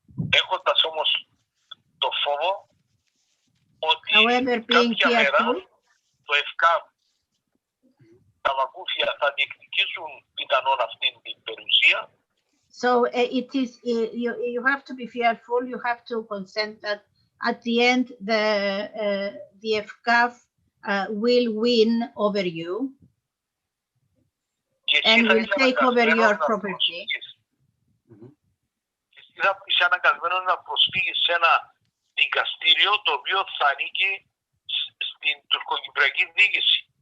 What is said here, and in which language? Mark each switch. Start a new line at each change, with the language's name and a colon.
Greek: Έχοντας όμως το φόβο ότι κάποια μέρα το ΕΦΚΑΒ, τα βακούφια θα διεκδικήσουν πιθανόν αυτήν την περιουσία.
English: So it is you have to be fearful. You have to consent that at the end the FCAF will win over you and will take over your property.
Greek: Θα είσαι αναγκασμένος να προσφύγεις σε ένα δικαστήριο το οποίο θα ανήκει στην τουρκοκυπριακή διοίκηση.